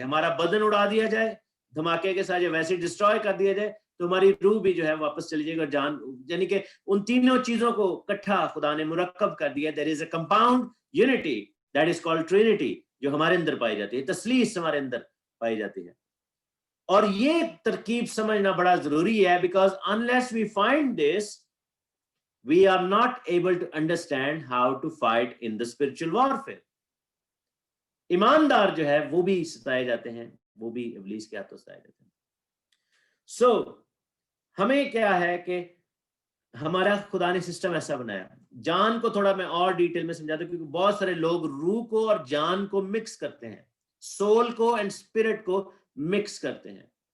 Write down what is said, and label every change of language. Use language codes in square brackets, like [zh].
[hi] हमारा बदन उड़ा दिया जाए धमाके के साथ, वैसे डिस्ट्रॉय कर दिया जाए, तो हमारी रूह भी जो है वापस चली जाएगी। और जान, यानी कि उन तीनों चीजों को इकट्ठा खुदा ने मुरक्कब कर दिया। [en] there is a compound unity that is called trinity, [hi] जो हमारे अंदर पाई जाती है, तस्लीस हमारे अंदर पाई जाती है। और ये तरकीब समझना बड़ा जरूरी है, [en] Because unless we find this we are not able to understand how to fight in the spiritual warfare. [hi] ईमानदार जो है वो भी सताए जाते हैं, वो भी इब्लीस के हाथों सताए जाते हैं। सो हमें क्या है कि हमारा खुदा ने सिस्टम ऐसा बनाया। जान को थोड़ा मैं और डिटेल में समझाता हूं, क्योंकि बहुत सारे लोग रूह को और जान को मिक्स करते हैं, सोल को एंड स्पिरिट को मिक्स करते हैं।